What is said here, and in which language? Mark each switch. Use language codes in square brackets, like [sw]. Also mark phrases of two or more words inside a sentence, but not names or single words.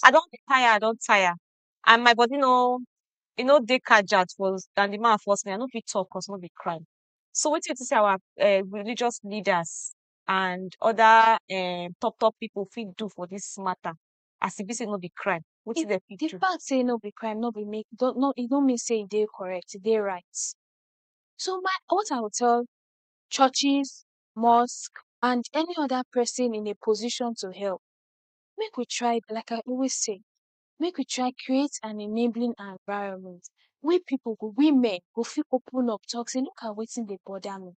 [pcm] I don tire, and my body no, e no dey kajat for than the man force me. I no fit talk cause no be crime. So wetin you think say our religious leaders and other top people fit do for this matter, as e be say no be crime? Wetin dem fit The do? fact say no be crime, no be make e don't mean say e dey correct, e dey right. So what I will tell churches, mosque, and any other person in a position to help, make we try, like I always say, make we try create an enabling environment where women go fit open up, talk, say, look at wetin dey bother me.